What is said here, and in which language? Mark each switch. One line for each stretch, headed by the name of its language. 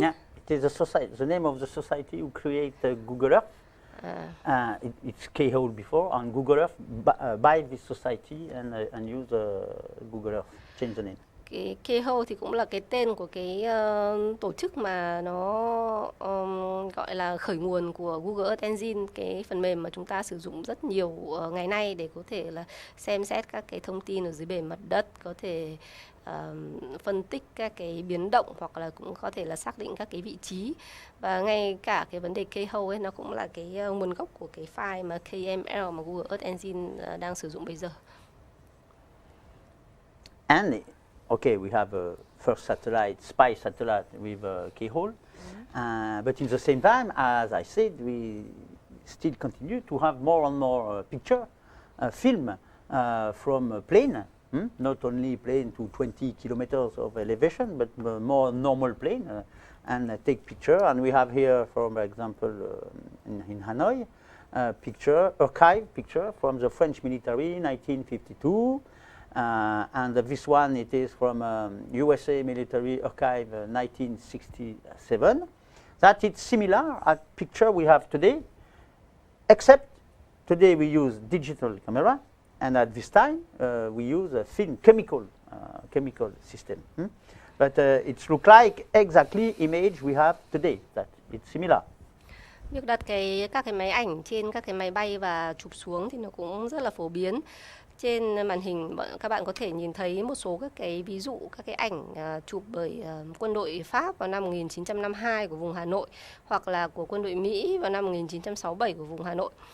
English: Yeah, it is the name of the society who create Google Earth. It's K-Hole before, and Google Earth buy this society and use Google Earth, change the name.
Vietnamese: Cái K-Hole thì cũng là cái tên của cái tổ chức mà nó gọi là khởi nguồn của Google Earth Engine, cái phần mềm mà chúng ta sử dụng rất nhiều ngày nay để có thể là xem xét các cái thông tin ở dưới bề mặt đất, có thể phân tích các cái biến động hoặc là cũng có thể là xác định các cái vị trí. Và ngay cả cái vấn đề K-Hole ấy nó cũng là cái nguồn gốc của cái file mà KML mà Google Earth Engine đang sử dụng bây giờ.
English: And okay, we have a first satellite, spy satellite with K-Hole, but in the same time, as I said, we still continue to have more and more picture, film from a plane, not only plane to 20 kilometers of elevation, but more normal plane, and take picture. And we have here, for example, in Hanoi, picture, archive picture from the French military, 1952. And this one, it is from USA military archive, 1967. That is similar at picture we have today, except today we use digital camera, And at this time, we use a thin chemical system. But it looks like exactly image we have today, that it's similar.
Vietnamese: Việc đặt các cái máy ảnh trên các cái máy bay và chụp xuống thì nó cũng rất là phổ biến. Trên màn hình các bạn có thể nhìn thấy một số các cái ví dụ các cái ảnh chụp bởi quân đội Pháp vào năm 1952 của vùng Hà Nội, hoặc là của quân đội Mỹ vào năm 1967 của vùng Hà Nội.